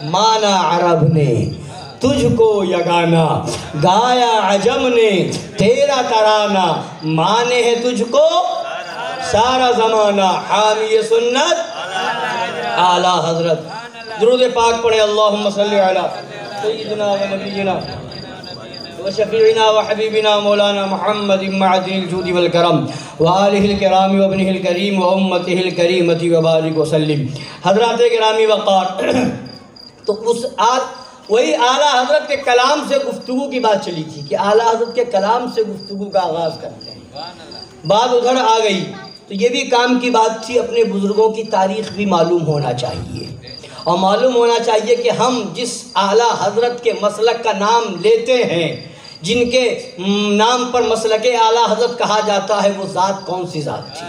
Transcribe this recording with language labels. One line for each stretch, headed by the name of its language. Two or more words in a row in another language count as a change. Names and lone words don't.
Urdu: مانا عرب نے تجھ کو یگانا، گایا عجم نے تیرا ترانہ، مانے ہے تجھ کو سارا زمانہ، حامی سنت اعلیٰ حضرت۔ درود پاک پڑھے،
Arabic: اللہم صلی علی سیدنا و نبینا و شفیعنا و حبیبنا مولانا محمد معدن الجود والکرم وآلہ الکرام و ابنہ الکریم و امتہ الکریمت و بارک وسلم۔
Urdu: حضرات گرامی وقار، تو اس وہی اعلیٰ حضرت کے کلام سے گفتگو کی بات چلی تھی کہ اعلیٰ حضرت کے کلام سے گفتگو کا آغاز کرتے ہیں، بات ادھر آ گئی تو یہ بھی کام کی بات تھی، اپنے بزرگوں کی تاریخ بھی معلوم ہونا چاہیے، اور معلوم ہونا چاہیے کہ ہم جس اعلیٰ حضرت کے مسلک کا نام لیتے ہیں، جن کے نام پر مسلک اعلیٰ حضرت کہا جاتا ہے، وہ ذات کون سی ذات تھی؟